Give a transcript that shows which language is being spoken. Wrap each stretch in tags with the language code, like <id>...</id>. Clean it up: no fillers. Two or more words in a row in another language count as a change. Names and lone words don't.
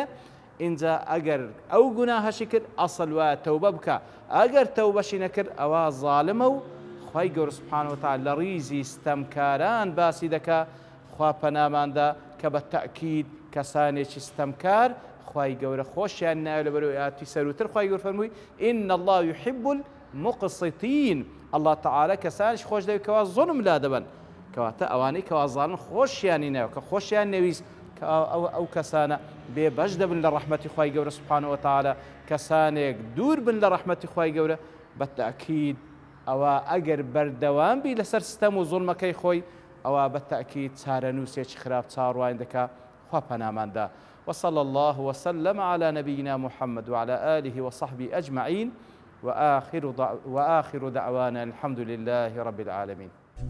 <ckb>اینجا ئەگەر ئەو گوناهەشی کرد ئەسڵ وایە تەوبە بکە ئەگەر تەوبەشی نەکرد ئەوە زاڵمە و خوای گەورە</ckb> <ar>سوبحانەه وتعالە</ar> <ckb>لە ڕیزی ستەمکاران باسی دەکا خوا پەناماندا کە بە تەئکید کەسانێکی ستەمکار خوای گەورە خۆشیان نایە لەبەرەوەی ئاتی سەروتر خوای گەورە فەرمووی</ckb> <ar>إن الله يحب المقسطين. الله تعالى</ar> <ckb>کەسانیش خۆش دەوێت کەوا زوڵم لا دەبن کەواتە ئەوانەی کەوا زاڵن خۆشیانی نایە کە خۆشیان نەویست کە ئەو کەسانە بێبەش دەبن لە ڕەحمەتی خوای گەورە</ckb> <ar>سوبحانەه وتعالە.</ar> <ckb>کەسانێک دوور بن لە ڕەحمەتی خوای گەورە بە تەئکید ئەوە ئەگەر بەردەوام بی لەسەر ستەم و زوڵمەکەی خۆی ئەوە بە تەئکید چارەنووسێکی خراپ چاڕوان دەکا خوا پەناماندا.</ckb> <ar>وصلى الله وسلم على نبينا محمد وعلى آله وصحبه أجمعين وآخر دعوانا الحمد لله رب العالمين.</ar>